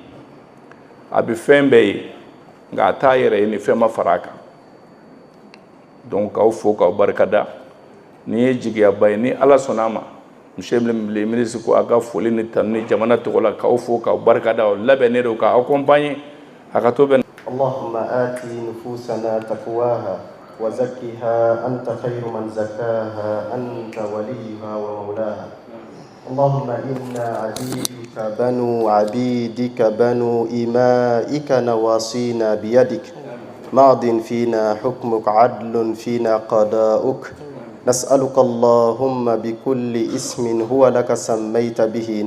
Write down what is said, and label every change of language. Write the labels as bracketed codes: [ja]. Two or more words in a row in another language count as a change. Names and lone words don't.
[bm] a bɛ fɛn bɛɛ ye nka a t'a yɛrɛ ye ni fɛn ma fara a kan donc k'aw fo k'aw barikada nin ye jigiyaba ye ni ala sɔnna a ma [fr] monsieur le ministre [bm] ko a ka foli ni tanu ni jamana tɔgɔ la k'aw fo k'aw barikada o labɛnnen don k'aw accompagner a ka to bɛ [ar] اللهم آت نفوسنا تقواها وزكها أنت خير من زكاها أنت وليها ومولاها اللهم إنا عبيدك بنو عبيدك بنو إمائك نواصينا بيدك ماض فينا حكمك عدل فينا قضاؤك نسألك اللهم بكل اسم هو لك سميت به